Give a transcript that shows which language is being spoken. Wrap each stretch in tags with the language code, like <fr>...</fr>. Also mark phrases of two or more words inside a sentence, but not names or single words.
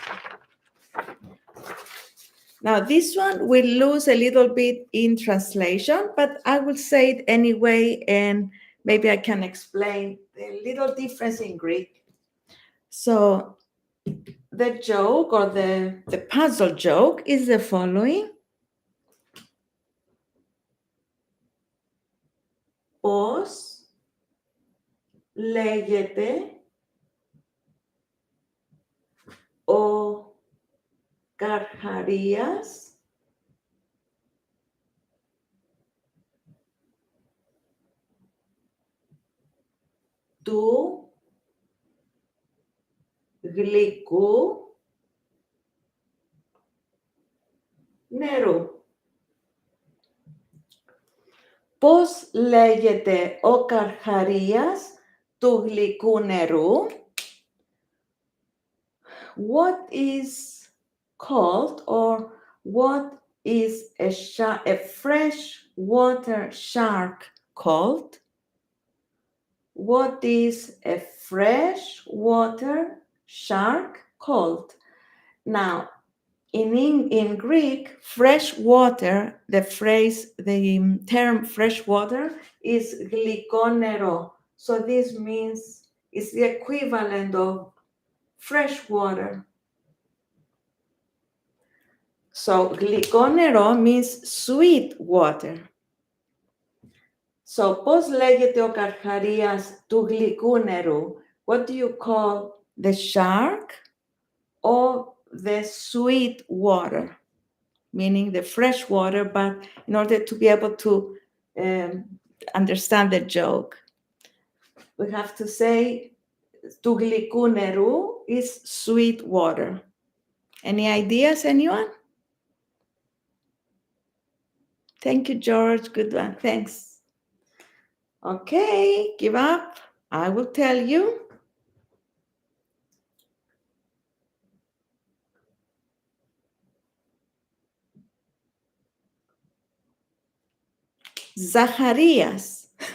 <en>Now, this one will lose a little bit in translation, but I will say it anyway, and maybe I can explain the little difference in Greek. So, the joke or the puzzle joke is the following.</en> <el>Πώς λέγεται ο Καρχαρίας του γλυκού νερού. Πώς λέγεται ο Καρχαρίας του γλυκού νερού?</el> <en>What is called or what is a fresh water shark called? What is a fresh water shark called? Now, in Greek, fresh water, the term fresh water is</en> <el>γλυκό νερό.</el> <en>So this means it's the equivalent of fresh water. So</en> <el>γλυκό νερό</el> <en>means sweet water.</en> <el>So πώς λέγεται ο Καρχαρίας του γλυκού νερού?</el> <en>What do you call the shark or the sweet water? Meaning the fresh water, but in order to be able to understand the joke, we have to say</en> <el>του γλυκού νερού</el> <en>is sweet water. Any ideas, anyone? Thank you, George. Good one. Thanks. Okay, give up. I will tell you. Zacharias.</en>